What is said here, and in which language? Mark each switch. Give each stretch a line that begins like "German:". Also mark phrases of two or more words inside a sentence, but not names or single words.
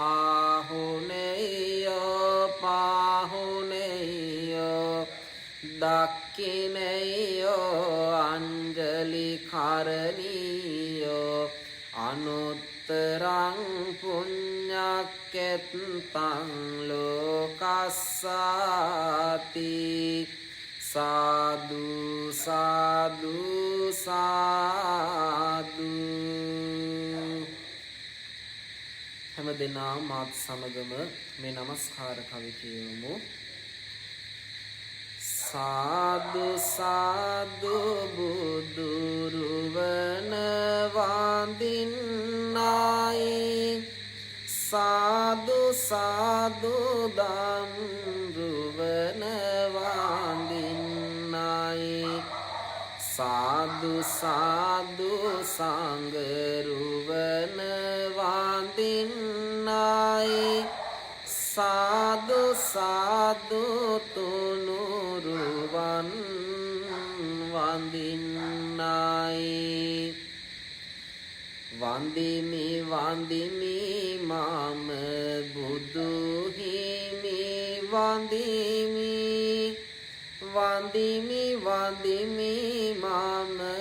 Pali: ආහුනේයෝ පාහුනේයෝ දක්ඛිනේයෝ අංජලි කරණීයෝ අනුත්තරං පුඤ්ඤක්කෙත්තං ලෝකස්සාති සාදු සාදු සාදු.
Sinhala: හැම දෙනා මාත් සමගම මේ නමස්කාර කවි කියමු. සාදු සාදු බුදුරුවන වඳින්නයි සාදු සාදු දම්රුවන වඳින්නයි සාදු සාදු සංගරුවන වඳින්නයි සාදු සාදු තුනුරුවන් වඳින්නයි වන්දිමි වන්දිමි මම බුදු හිමි වන්දිමි වන්දිමි වන්දිමි මම